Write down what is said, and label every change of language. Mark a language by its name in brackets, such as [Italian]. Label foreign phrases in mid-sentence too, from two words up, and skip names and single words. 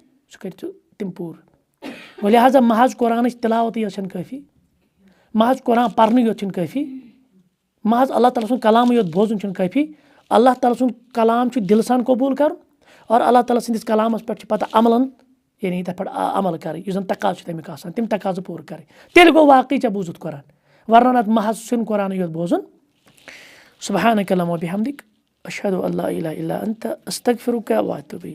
[Kashmiri] سُہ کٔرۍ ژٕ تِم پوٗرٕ وۄنۍ لہٰذا محض قرآنٕچ تِلاوتٕے یٲژ چھنہٕ کٲفی محض قرآن پرنٕے یوت چھُنہٕ کٲفی محض اللہ تعالیٰ سُنٛد کلامٕے یوت بوزُن چھُنہٕ کٲفی اللہ تعالیٰ سُنٛد کلام چھُ دِلہٕ سان قبوٗل کَرُن اور اللہ تعالیٰ سٕنٛدِس کلامس پٮ۪ٹھ چھِ پتہٕ عملن یعنی تَتھ پٮ۪ٹھ عمل کَرٕنۍ یُس زن تقاضہٕ چھُ تَمیُک آسان تِم تقاضہٕ پوٗرٕ کَرٕنۍ تیٚلہِ گوٚو واقعٕے ژےٚ بوٗزُتھ قرآن ورنہ نتہٕ محض چھُنہٕ قرآنٕے یوت بوزُن [Arabic] سبحانک اللہم وبحمدک اشہدُ ان لا اِلہَ اِلا انت استغفرک واتوب الیک